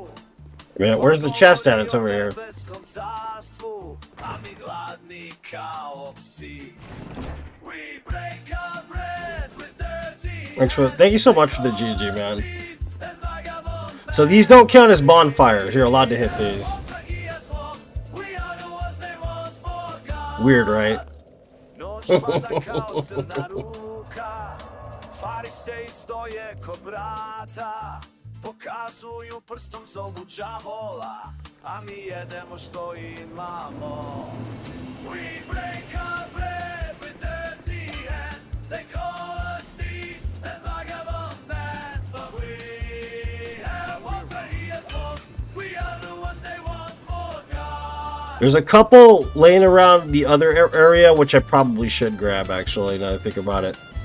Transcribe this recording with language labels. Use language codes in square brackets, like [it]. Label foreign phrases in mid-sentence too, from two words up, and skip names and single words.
[en] Man, where's the chest at? It's over here. [sr] Nebeskom carstvu, a mi gladni kao psi. [en] We break our bread with dirty Thank you so much for the GG, man. So these don't count as bonfires. You're allowed to hit these. Weird, right? [sr] Noć pada kao crna ruka, fariseji stoje ko vrata, pokazuju prstom zovu đavola, a mi jedemo što imamo. [en] We break our bread with dirty hands, they call us thieves and vagabond bands, but we have what he has won, we are the ones they want for God. There's a couple laying around the other area, which I probably should grab, actually, now that I think about it.